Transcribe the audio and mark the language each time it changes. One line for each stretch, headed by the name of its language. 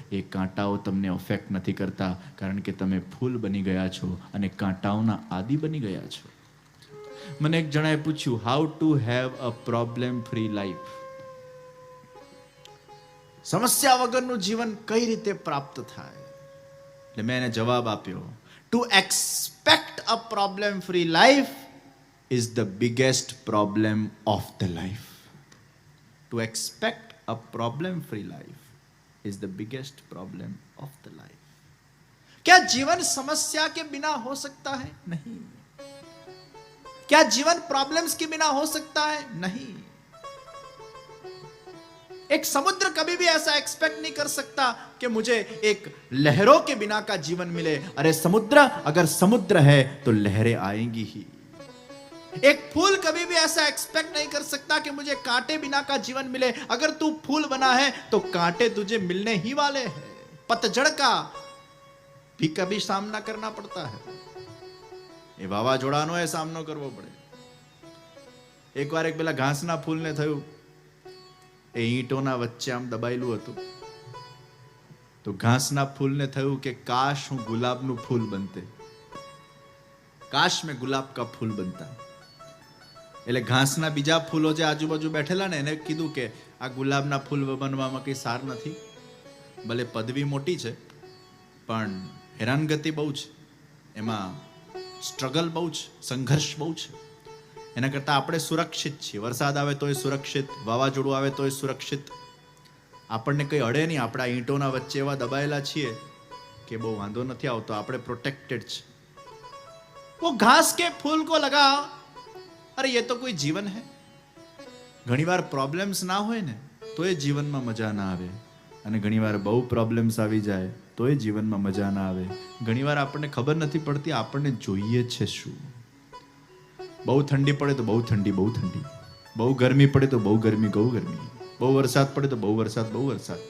Gujarati: એ કાંટાઓ તમને અફેક્ટ નથી કરતા, કારણ કે તમે ફૂલ બની ગયા છો અને કાંટાઓના આદિ બની ગયા છો. મને એક જણાએ પૂછ્યું,
English: How to have a problem free life.
Gujarati: સમસ્યા વગરનું જીવન કઈ રીતે પ્રાપ્ત થાય? એટલે મેં એને જવાબ આપ્યો,
English: to expect a problem free life is the biggest problem of the life. To expect a problem free life is the biggest problem of the life.
Hindi: क्या जीवन समस्या के बिना हो सकता है? नहीं. क्या जीवन प्रॉब्लम्स के बिना हो सकता है? नहीं. एक समुद्र कभी भी ऐसा एक्सपेक्ट नहीं कर सकता कि मुझे एक लहरों के बिना का जीवन मिले. अरे समुद्र, अगर समुद्र है तो लहरें आएंगी ही. एक फूल कभी भी ऐसा एक्सपेक्ट नहीं कर सकता कि मुझे कांटे बिना का जीवन मिले. अगर तू फूल बना है तो कांटे तुझे मिलने ही वाले हैं. पतझड़ का भी कभी सामना करना पड़ता है.
Gujarati: ये વાવાઝોડાનો એ સામનો કરવો પડે. એકવાર એક પેલા ઘાસના ફૂલને થયું, એ ઈંટોના વચ્ચે આમ દબાયેલું હતું, તો ઘાસના ફૂલને થયું કે કાશ હું ગુલાબનું ફૂલ બનતે,
Hindi: કાશ મેં ગુલાબ કા ફૂલ બનતા.
Gujarati: એટલે ઘાસના બીજા ફૂલો જે આજુબાજુ બેઠેલા ને, એને કીધું કે આ ગુલાબના ફૂલ બનવામાં કંઈ સાર નથી. ભલે પદવી મોટી છે પણ હેરાનગતિ બહુ છે, એમાં સ્ટ્રગલ બહુ છે, સંઘર્ષ બહુ છે. એના કરતાં આપણે સુરક્ષિત છીએ. વરસાદ આવે તોય સુરક્ષિત, વાવાઝોડું આવે તોય સુરક્ષિત. આપણને કંઈ અડે નહીં. આપણા ઈંટોના વચ્ચે એવા દબાયેલા છીએ કે બહુ વાંધો નથી આવતો, આપણે પ્રોટેક્ટેડ છે.
Hindi: वो घास के फूल को लगा, अरे ये तो कोई जीवन है.
Gujarati: ઘણીવાર પ્રોબ્લેમ્સ ના હોય ને તો એ જીવનમાં મજા ના આવે, અને ઘણીવાર બહુ પ્રોબ્લેમ્સ આવી જાય તો એ જીવનમાં મજા ના આવે. ઘણીવાર આપણને ખબર નથી પડતી આપણને જોઈએ છે શું. બહુ ઠંડી પડે તો બહુ ઠંડી, બહુ ઠંડી. બહુ ગરમી પડે તો બહુ ગરમી, બહુ ગરમી. બહુ વરસાદ પડે તો બહુ વરસાદ, બહુ વરસાદ.